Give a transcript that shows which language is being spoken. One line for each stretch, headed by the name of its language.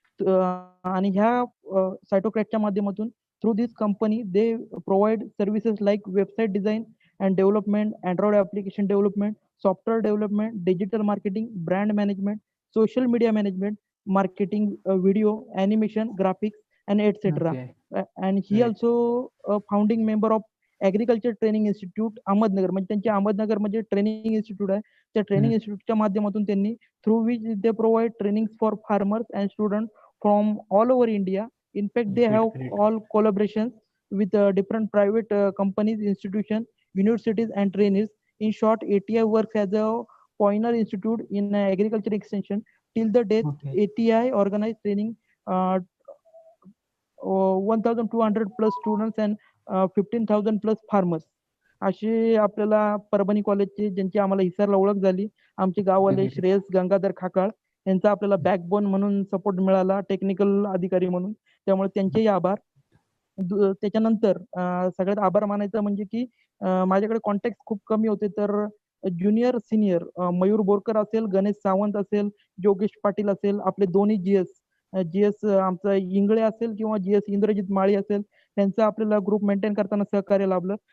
Marathi: आणि ह्या सायटोक्रॅटच्या माध्यमातून
English: Through this company they provide services like website design and development, android application development, software development, digital marketing, brand management, social media management, marketing, video, animation, graphics, and etc. And he also a founding member of agriculture training institute Ahmednagar.
Marathi: म्हणजे त्यांचे अहमदनगर म्हणजे training institute आहे. त्या training इन्स्टिट्यूटच्या माध्यमातून त्यांनी
English: Through which they provide training for farmers and student from all over India. In fact, they have Great. all collaborations with different private companies, institutions, universities, and trainees. In short, ATI works as a pioneer institute in agriculture extension. Till the date, Okay. ATI organized training 1,200 plus students and 15,000 plus farmers.
Marathi: असे आपल्याला परभणी कॉलेजचे ज्यांची आम्हाला हिसारला ओळख झाली, आमचे गाववाले
English: Great.
Marathi: Shreyas Gangadhar खाकाळ यांचा आपल्याला बॅकबोन म्हणून सपोर्ट मिळाला, टेक्निकल अधिकारी म्हणून. त्यामुळे त्यांचेही आभार. त्याच्यानंतर सगळ्यात आभार मानायचं म्हणजे की माझ्याकडे कॉन्टॅक्ट खूप कमी होते, तर ज्युनियर सिनियर मयूर बोरकर असेल, गणेश सावंत असेल, योगेश पाटील असेल, आपले दोन्ही जीएस आमचा इंगळे असेल किंवा जीएस इंद्रजित माळी असेल, त्यांचं आपल्याला ग्रुप मेंटेन करताना सहकार्य लाभलं.